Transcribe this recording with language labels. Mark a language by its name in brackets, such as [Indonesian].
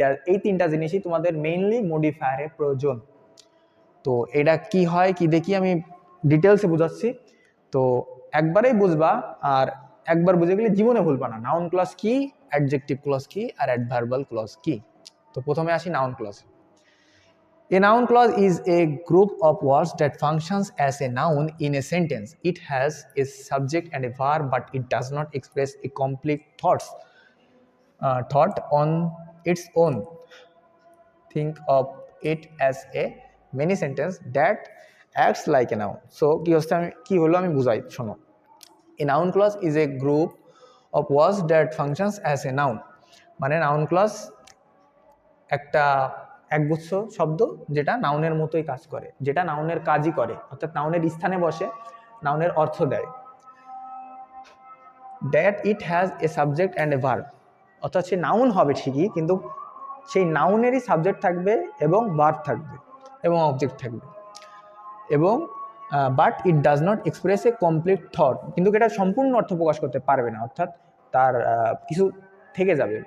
[Bangla] এই তিনটা জিনিসই তোমাদের মেইনলি মডিফায়ারে প্রয়োজন। তো এটা কি হয় কি দেখি, আমি ডিটেলসে বুঝাচ্ছি। তো একবারেই বুঝবা, আর একবার বুঝে গেলে জীবনে ভুলবা না নাউন ক্লজ কি, অ্যাডজেক্টিভ ক্লজ কি আর অ্যাডভার্বাল ক্লজ কি। তো প্রথমে আসি noun clause. [English] A noun clause is a group of words that functions as a noun in a sentence. It has a subject and a verb, but it does not express a complete thought on its own. Think of it as a mini sentence that acts like a noun. [Bangla] So কি হলো আমি বুঝাই, শোনো। [English] A noun clause is a group of words that functions as a noun. [Bangla] মানে noun clause একটা একগুচ্ছ শব্দ যেটা নাউনের মতোই কাজ করে, যেটা নাউনের কাজই করে, অর্থাৎ নাউনের স্থানে বসে নাউনের অর্থ দেয়। [English] that it has a subject and a verb, [Bangla] অর্থাৎ সে নাউন হবে ঠিকই, কিন্তু সেই নাউনেরই সাবজেক্ট থাকবে এবং ভার্ব থাকবে এবং অবজেক্ট থাকবে, এবং [English] but it does not express a complete thought, [Bangla] কিন্তু এটা সম্পূর্ণ অর্থ প্রকাশ করতে পারবে না, অর্থাৎ তার কিছু থেকে যাবে।